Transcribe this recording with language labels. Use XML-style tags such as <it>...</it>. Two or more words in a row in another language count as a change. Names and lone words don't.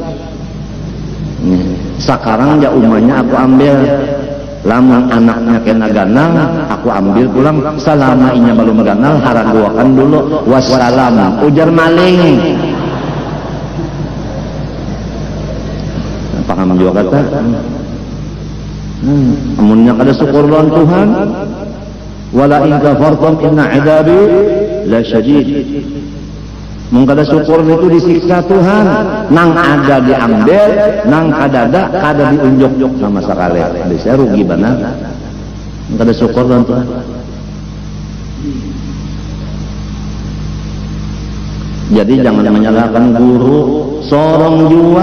<bjn>Sekarang ya umanya aku ambil, lamun anaknya kena ganal, aku ambil pulang. Selama inya belum ganal, haraguakan dulu. Wassalam, ujar maling. Paham juga kata? Amunnya kada syukur lawan Tuhan.</bjn> <ar>Wala in kafartum inna adabi la syadid.</ar> <bjn>Mun kada syukur itu disiksa Tuhan. Nang ada diambil, nang kadada kada diunjuk sama sekali. Bisa rugi benar. Kada syukur lawan Tuhan. Jadi jangan menyalahkan guru, sorong jua.</bjn>